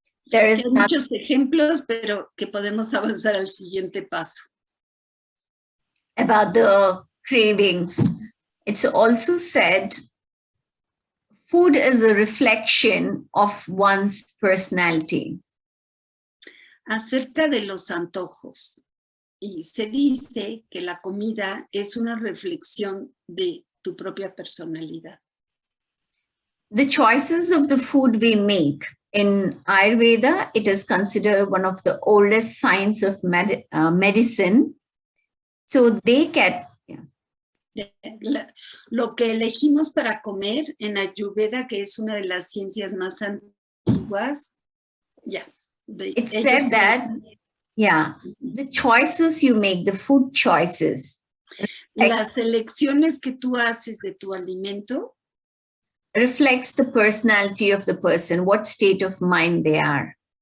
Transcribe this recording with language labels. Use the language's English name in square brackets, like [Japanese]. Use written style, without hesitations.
[English] there is [Spanish] Hay muchos ejemplos, pero que podemos avanzar al siguiente paso. [English] about the cravings. It's also said food is a reflection of one's personality. [Spanish] Acerca de los antojos. Y se dice que la comida es una reflexión de tu propia personalidad. [English] The choices of the food we make in Ayurveda, it is considered one of the oldest science of medicine. So they get [Spanish] Lo que elegimos para comer en Ayurveda, que es una de las ciencias más antiguas, [English] it said that, the choices you make, the food choices. [Spanish] Las elecciones que tú haces de tu alimento [English] reflects the personality of the person, what state of mind they are.